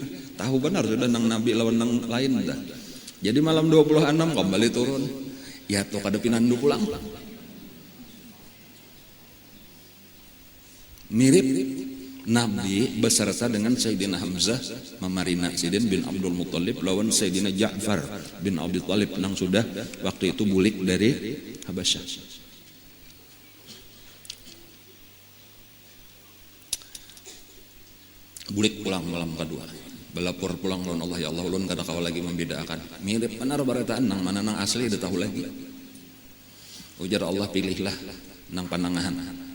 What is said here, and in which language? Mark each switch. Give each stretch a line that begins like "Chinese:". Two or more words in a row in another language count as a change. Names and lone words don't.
Banjar: Tahu benar sudah nang nabi lawan nang lain dah. Jadi malam 26 kembali turun. Ya tuh kada pinandu pulang. Mirip Nabi beserta dengan Sayyidina Hamzah memarina Sayyidina bin Abdul Muttalib lawan Sayyidina Ja'far bin Abi Thalib nang sudah waktu itu bulik dari Habasyah. Bulik pulang malam kedua. Belapor pulang lawan Allah, ya Allah ulun kada kawa lagi membedakan. Mirip benar barataan nang mana nang asli dah tahu lagi. Ujar Allah, pilihlah nang panangahan.